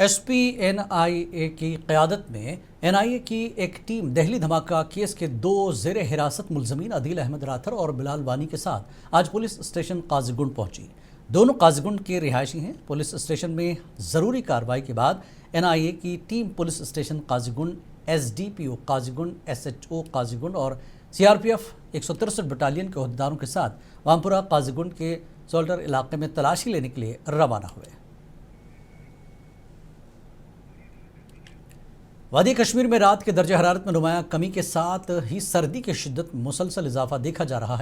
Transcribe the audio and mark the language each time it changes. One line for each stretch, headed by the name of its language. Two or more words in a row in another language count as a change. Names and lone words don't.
Urdu: SP NIA کی قیادت میں NIA کی ایک ٹیم دہلی دھماکہ کیس کے 2 زیر حراست ملزمین عدیل احمد راتھر اور بلال وانی کے ساتھ آج پولیس اسٹیشن قاضی گنڈ پہنچی۔ دونوں قاضی گنڈ کے رہائشی ہیں۔ پولیس اسٹیشن میں ضروری کارروائی کے بعد NIA کی ٹیم پولیس اسٹیشن قاضی گنڈ، SDPO قاضی گنڈ، SHO قاضی گنڈ اور CRPF 163 بٹالین کے عہدیداروں کے ساتھ وامپورہ قاضی گنڈ کے سولٹر علاقے میں تلاشی لینے کے لیے روانہ ہوئے۔ وادی کشمیر میں رات کے درجہ حرارت میں نمایاں کمی کے ساتھ ہی سردی کی شدت میں مسلسل اضافہ دیکھا جا رہا ہے۔